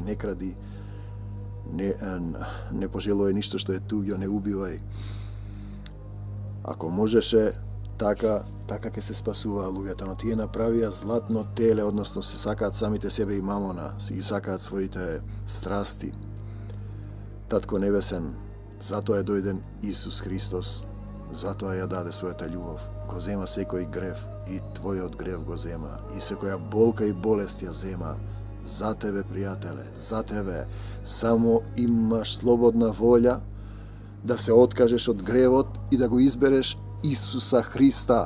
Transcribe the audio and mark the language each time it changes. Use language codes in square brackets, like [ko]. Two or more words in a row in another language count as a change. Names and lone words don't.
[mk] Не кради, не пожелувај ништо што е туѓо, не убивај. Ако можеше, така ќе се спасуваа луѓето, но тие направија златно теле, односно се сакаат самите себе и мамона, си ги сакаат своите страсти. Татко Небесен, Зато је дојден Исус Христос, зато је даде својата љубов, го зема секој грев и твојот грев го зема, и секоја болка и болест ја зема. За тебе, пријателе, за тебе. Само имаш слободна волја да се откажеш од гревот и да го избереш Исуса Христа.